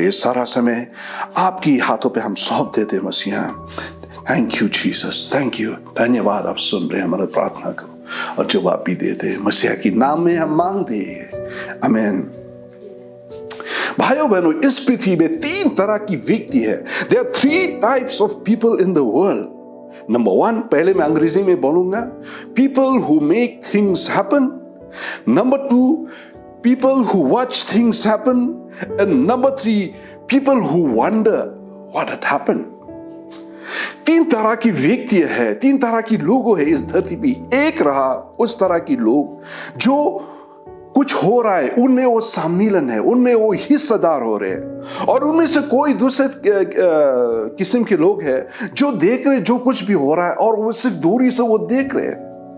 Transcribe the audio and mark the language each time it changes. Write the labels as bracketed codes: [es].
[hi] ये सारा समय आपकी हाथों पे हम सौंप देते हैं मसीहा। [en] Thank you Jesus, thank you. [hi] धन्यवाद, आप सुन रहे हैं हमारी प्रार्थना को और जवाब भी देते हैं। मसीहा के नाम में हम मांगते हैं, आमीन। भाइयों बहनों, इस पृथ्वी में 3 तरह की व्यक्ति है। [en] There are 3 types of people in the world. Number 1, [hi] पहले मैं अंग्रेजी में बोलूंगा, [en] people who make things happen. Number 2, people who watch things happen. And number 3, people who wonder what had happened. [hi] 3 तरह की व्यक्ति है, 3 तरह की लोग है इस धरती पे। एक रहा उस तरह की लोग जो कुछ हो रहा है उनमें वो सम्मिलन है, उनमें वो हिस्सेदार हो रहे हैं। और उनमें से कोई दूसरे किस्म के लोग हैं जो देख रहे जो कुछ भी हो रहा है और वो सिर्फ दूरी से वो देख रहे हैं।